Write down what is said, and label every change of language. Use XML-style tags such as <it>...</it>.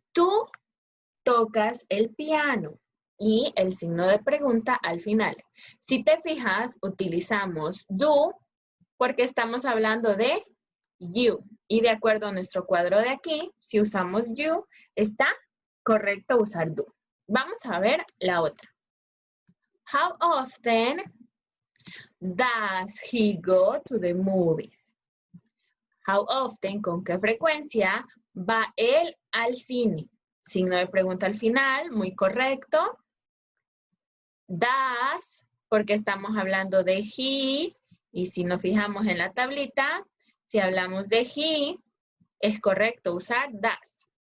<es>Tú tocas el piano y el signo de pregunta al final. Si te fijas, utilizamos do porque estamos hablando de you. Y de acuerdo a nuestro cuadro de aquí, si usamos you, está correcto usar do. Vamos a ver la otra.</es> <en>How often does he go to the movies? How often,</en> <es>con qué frecuencia, va él al cine? Signo de pregunta al final, muy correcto. Does, porque estamos hablando de he, y si nos fijamos en la tablita, si hablamos de he, es correcto usar does.</es>